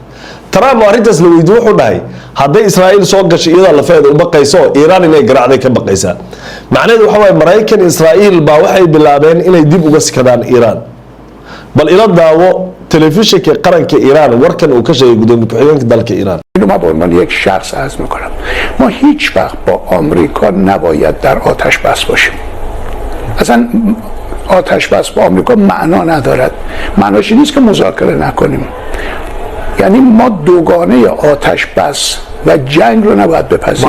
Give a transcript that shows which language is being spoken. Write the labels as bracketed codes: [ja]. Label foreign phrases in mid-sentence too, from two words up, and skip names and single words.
[so] Trump arintaas la weydiiyay wuxuu dhahay haday Israa'iil soo gashay iyada la feedo u baqayso Iran inay garaacday ka baqaysaa. macnaheedu waxa way Mareykan Israa'iil baa waxay bilaabeen inay dib uga sikadaan Iran. bal ila daawo telefishinka qaranka Iran warkan uu ka sheegay gudoomiye ku-xigeenka dalka Iran. [fa] ما به عنوان یک شخص عرض میکنم ما هیچ وقت با آمریکا نباید در آتش بس باشیم. اصلا آتش بس با آمریکا معنا ندارد. معناش نیست که مذاکره نکنیم. یعنی ما دوگانه آتش بس و جنگ رو نباید بپذیریم.